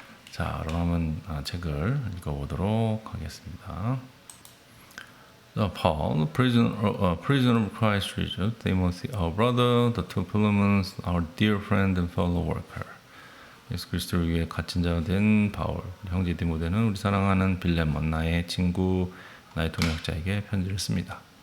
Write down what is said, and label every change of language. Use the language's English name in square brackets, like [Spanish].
[Korean] 자, 그러면 책을 읽어보도록 하겠습니다. [English] Paul, prisoner of Christ Jesus, Timothy, our brother, the two Philemons, our dear friend and fellow worker. [Korean] 예수 그리스도를 위해 갇힌 자가 된 바울, 형제 디모데는 우리 사랑하는 빌레몬, 나의 친구, 나의 동역자에게 편지를 씁니다.